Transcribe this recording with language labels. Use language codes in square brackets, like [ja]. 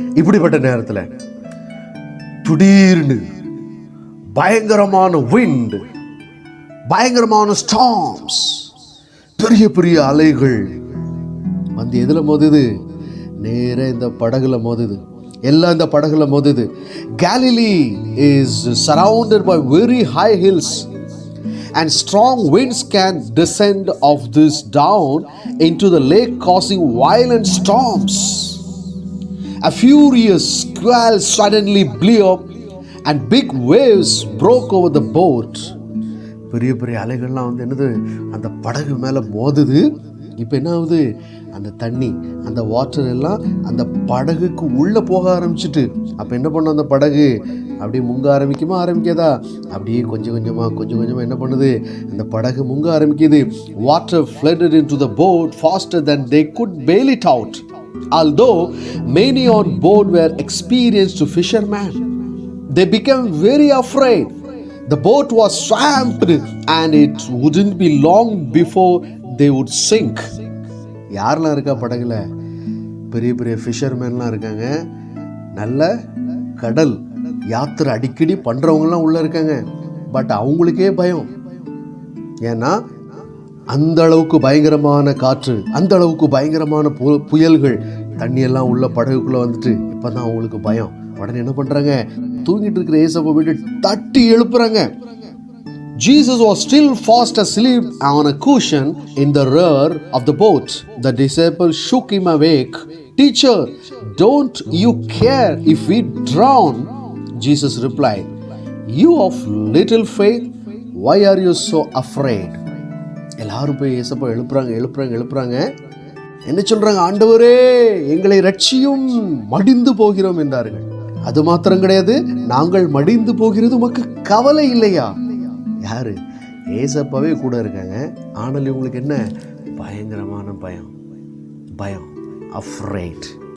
[ta] இப்படிப்பட்ட நேரத்தில் திடீர்னு பயங்கரமான விண்ட், பயங்கரமான ஸ்டார்ம்ஸ், பெரிய அலைகள் வந்து எதில் மோதுது, நேர இந்த படகுல மோதுது. எல்லாம் இந்த படகுல மோதுது. [en] Galilee is surrounded by very high hills and strong winds can descend of this down into the lake, causing violent storms. A furious squall suddenly blew up and big waves broke over the boat. [ta] பெரிய அலைகள்லாம் வந்து என்னது, அந்த படகு மேலே மோதுது. இப்போ என்ன ஆகுது, அந்த தண்ணி, அந்த வாட்டர் எல்லாம் அந்த படகுக்கு உள்ளே போக ஆரம்பிச்சிட்டு, அப்போ என்ன பண்ணும், அந்த படகு அப்படியே முங்க ஆரம்பிக்காதா, அப்படியே கொஞ்சம் கொஞ்சமாக என்ன பண்ணுது, அந்த படகு முங்க ஆரம்பிக்குது. [en] Water flooded into the boat faster than they could bail it out. Although many on board were experienced fishermen, they became very afraid. The boat was swamped and it wouldn't be long before they would sink. [ta] யாரெல்லாம் இருக்கா படகுல? பெரிய ஃபிஷர்மேன்லாம் இருக்காங்க. நல்ல கடல் யாத்திரை அடிக்கடி பண்ணுறவங்கலாம் உள்ளே இருக்காங்க. பட் அவங்களுக்கே பயம். ஏன்னா அந்த அளவுக்கு பயங்கரமான காற்று, அந்த அளவுக்கு பயங்கரமான புயல்கள், தண்ணியெல்லாம் உள்ள படகுக்குள்ளே வந்துட்டு இப்போ தான் அவங்களுக்கு பயம். உடனே என்ன பண்ணுறாங்க, தூங்கிட்டு இருக்கிற ஏசப்பா போயிட்டு தட்டி எழுப்புறாங்க. [en] Jesus was still fast asleep on a cushion in the rear of the boat. The disciples shook him awake. Teacher, don't you care if we drown? Jesus replied, you of little faith, why are you so afraid? [ta] எல்லாரும் போய் ஏசப்பா எழுப்புறாங்க. என்ன சொல்றாங்க? ஆண்டவரே எங்களை ரட்சியும், மடிந்து போகிறோம் என்றார்கள். அது மாத்திரம் கிடையாது, நாங்கள் மடிந்து போகிறது உமக்கு கவலை இல்லையா? யாரு? ஏசப்பாவே கூட இருக்காங்க. ஆனால் இவங்களுக்கு என்ன? பயங்கரமான பயம், அஃப்ரைட்.